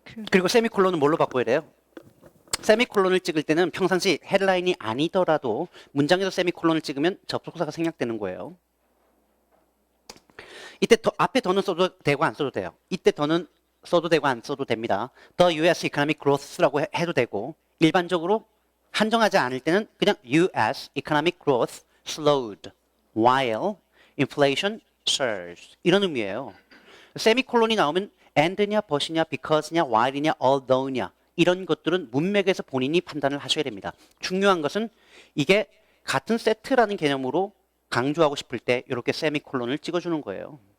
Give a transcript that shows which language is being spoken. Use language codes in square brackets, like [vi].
[ko] 그리고 세미콜론은 뭘로 바꿔야 돼요? 세미콜론을 찍을 때는 평상시 헤드라인이 아니더라도 문장에서 세미콜론을 찍으면 접속사가 생략되는 거예요. 이때 앞에 더는 써도 되고 안 써도 돼요. 이때 더는 써도 되고 안 써도 됩니다. [en] The U.S. economic growth [ko] 라고 해도 되고 일반적으로 한정하지 않을 때는 그냥 U.S. [en] economic growth slowed while inflation surged [ko] 이런 의미예요. 세미콜론이 나오면 and냐, but이냐, because냐, while이냐, although냐 이런 것들은 문맥에서 본인이 판단을 하셔야 됩니다. 중요한 것은 이게 같은 세트라는 개념으로 강조하고 싶을 때 이렇게 세미콜론을 찍어주는 거예요.